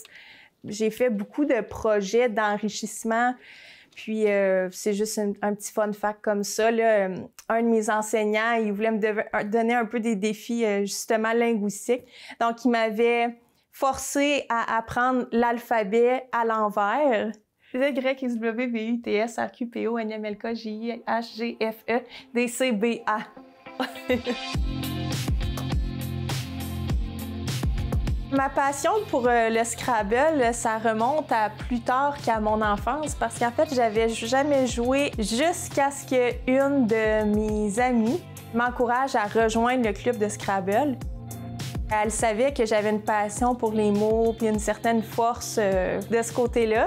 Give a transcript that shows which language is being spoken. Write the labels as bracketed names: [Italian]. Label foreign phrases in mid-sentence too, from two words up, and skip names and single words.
[French] J'ai fait beaucoup de projets d'enrichissement. Puis c'est juste un petit [English] fun fact [French] comme ça. Là. Un de mes enseignants, il voulait me donner un peu des défis justement linguistiques. Donc, il m'avait forcé à apprendre l'alphabet à l'envers. Z, Y, X, W, V, U, T, S, R, Q, P, O, N, M, L, K, J, I, H, G, F, E, D, C, B, A. Ma passion pour le Scrabble, ça remonte à plus tard qu'à mon enfance parce qu'en fait, j'avais jamais joué jusqu'à ce qu'une de mes amies m'encourage à rejoindre le club de Scrabble. Elle savait que j'avais une passion pour les mots puis une certaine force de ce côté-là.